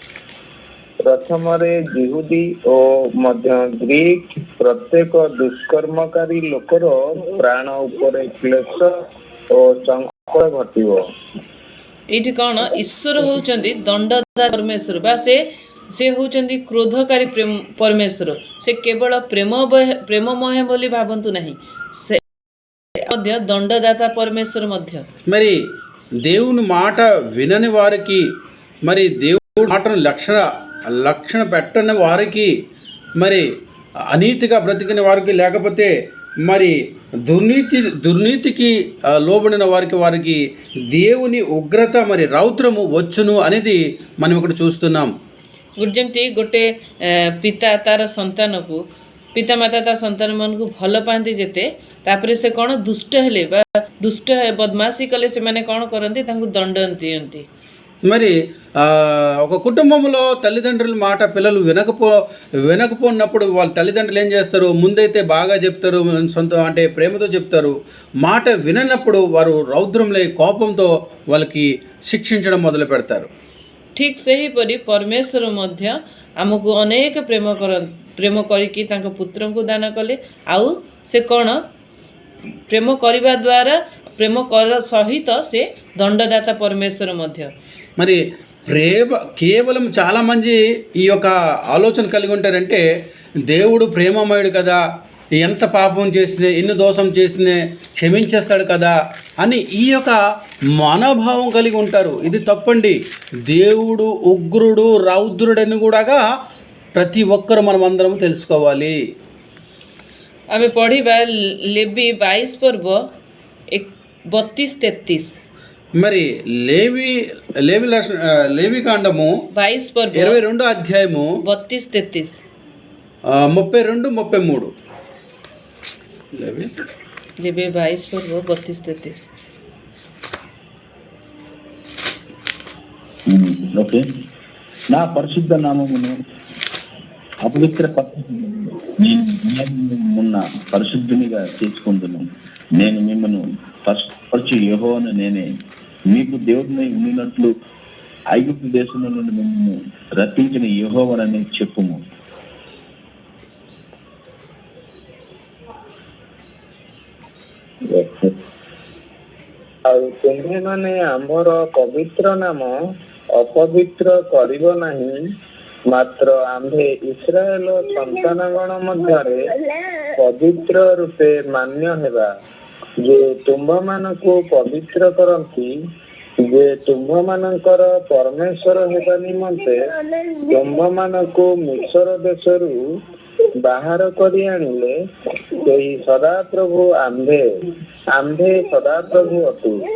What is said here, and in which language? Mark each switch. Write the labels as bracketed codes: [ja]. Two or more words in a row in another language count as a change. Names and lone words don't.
[or] ପ୍ରଥମରେ ଯିହୁଦୀ ଓ ମଧ୍ୟ ଗ୍ରୀକ୍ ପ୍ରତ୍ୟେକ ଦୁଷ୍କର୍ମକାରୀ ଲୋକର ପ୍ରାଣ ଉପରେ କ୍ଲେଶ ଓ ସଂକଟ ଘଟିବ। ଏଇଠି କ'ଣ ଈଶ୍ୱର ହେଉଛନ୍ତି ଦଣ୍ଡଦାତା ପରମେଶ୍ୱର ବା ସେ ହେଉଛନ୍ତି କ୍ରୋଧକାରୀ ପରମେଶ୍ୱର। ସେ କେବଳ ପ୍ରେମମୟ ବୋଲି ଭାବନ୍ତୁ ନାହିଁ, ସେ ମଧ୍ୟ ଦଣ୍ଡଦାତା ପରମେଶ୍ୱର ମଧ୍ୟ। [te] మరి దేవుని మాట వినని వారికి, మరి దేవుని మాటను లక్షణ పెట్టని వారికి, మరి అనీతిగా బ్రతికిన వారికి, లేకపోతే మరి దుర్నీతికి లోబడిన వారికి దేవుని ఉగ్రత మరి రౌద్రము వచ్చును అనేది మనం ఇక్కడ చూస్తున్నాం। [or] ଯେମିତି ଗୋଟେ ପିତା ତାର ସନ୍ତାନକୁ, ପିତାମାତା ତା ସନ୍ତାନମାନଙ୍କୁ ଭଲ ପାଆନ୍ତି ଯେତେ, ତାପରେ ସେ କ'ଣ ଦୁଷ୍ଟ ହେଲେ ବା ବଦମାସି କଲେ ସେମାନେ କ'ଣ କରନ୍ତି, ତାଙ୍କୁ ଦଣ୍ଡ ଦିଅନ୍ତି। [te] మరి ఒక కుటుంబంలో తల్లిదండ్రుల మాట పిల్లలు వినకపోయినప్పుడు వాళ్ళ తల్లిదండ్రులు ఏం చేస్తారు, ముందైతే బాగా చెప్తారు, అంటే ప్రేమతో చెప్తారు। మాట విననప్పుడు వారు రౌద్రంలై కోపంతో వాళ్ళకి శిక్షించడం మొదలు పెడతారు। [or] ଠିକ୍ ସେହିପରି ପରମେଶ୍ୱର ମଧ୍ୟ ଆମକୁ ଅନେକ ପ୍ରେମ କରିକି ତାଙ୍କ ପୁତ୍ରଙ୍କୁ ଦାନ କଲେ। ଆଉ ସେ କ'ଣ ପ୍ରେମ କରିବା ଦ୍ୱାରା ପ୍ରେମ ସହିତ ସେ ଦଣ୍ଡଦାତା ପରମେଶ୍ୱର ମଧ୍ୟ। [te] మరి కేవలం చాలామంది ఈ యొక్క ఆలోచన కలిగి ఉంటారంటే దేవుడు ప్రేమమయుడు కదా, ఎంత పాపం చేసినా ఎన్ని దోషం చేసినా క్షమించేస్తాడు కదా అని ఈ యొక్క మనోభావం కలిగి ఉంటారు। ఇది తప్పండి। దేవుడు ఉగ్రుడు రౌద్రుడని కూడా ప్రతి ఒక్కరు మనం అందరం తెలుసుకోవాలి। [or] ଆମେ ପଢ଼ିବା ଲେବି 22 ପର୍ବ 32-33 [te] మరి లేవి కాండము 22 పర్వ 22వ అధ్యాయము 32-33 32-33 [or] ଲେବି 22 పర్వ 32-33 [te] ఓకే। నా పరిశుద్ధ నామమును అపవిత్ర ఉన్న పరిశుద్ధునిగా చేసుకుంటున్నాను. నేను మిమ్మల్ని పరిచి యెహోవాను నేనే. మీకు దేవుడిని ఉన్నట్లు ఐగుప్తు దేశంలో నుండి మిమ్మల్ని రప్పించిన యెహోవానని చెప్పుము. [or] ଆଉ ତୁମ୍ଭେମାନେ ଆମର ପବିତ୍ର ନାମ ଅପବିତ୍ର କରିବ ନାହିଁ, ମାତ୍ର ଆମ୍ଭେ ଇସ୍ରାଏଲ ସନ୍ତାନଗଣ ମଧ୍ୟରେ ପବିତ୍ର ରୂପେ ମାନ୍ୟ ହେବା, ଯେ ତୁମ୍ଭମାନଙ୍କୁ ପବିତ୍ର କରନ୍ତି, ଯେ ତୁମ୍ଭମାନଙ୍କର ପରମେଶ୍ୱର ହେବା ନିମନ୍ତେ ତୁମ୍ଭମାନଙ୍କୁ ମିଶ୍ର ଦେଶରୁ ବାହାର କରି ଆଣିଲେ, ସେହି ସଦାପ୍ରଭୁ ଆମ୍ଭେ ସଦାପ୍ରଭୁ ଅଟୁ।